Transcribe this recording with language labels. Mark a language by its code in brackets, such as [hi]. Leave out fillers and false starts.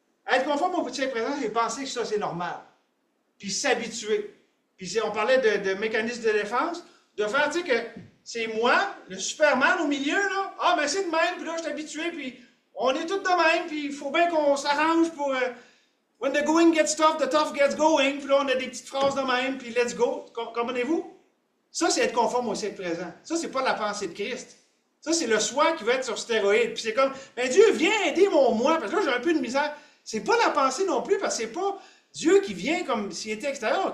[fr] Être conforme au siècle présent, c'est penser que ça, c'est normal. Puis s'habituer. Puis on parlait de mécanisme de défense, de faire, tu sais, que c'est moi, le Superman au milieu, là. Ah, ben c'est de même, puis là, je suis habitué, puis on est tous de même, puis il faut bien qu'on s'arrange pour... [en] when the going gets tough, the tough gets going. [fr] Puis là, on a des petites phrases de même, puis [en] let's go. [fr] Comprenez-vous? Ça, c'est être conforme au siècle présent. Ça, c'est pas la pensée de Christ. Ça, c'est le soi qui va être sur stéroïde. Puis c'est comme, ben Dieu, viens aider mon moi, parce que là, j'ai un peu de misère. C'est pas la pensée non plus, parce que c'est pas Dieu qui vient comme s'il était extérieur.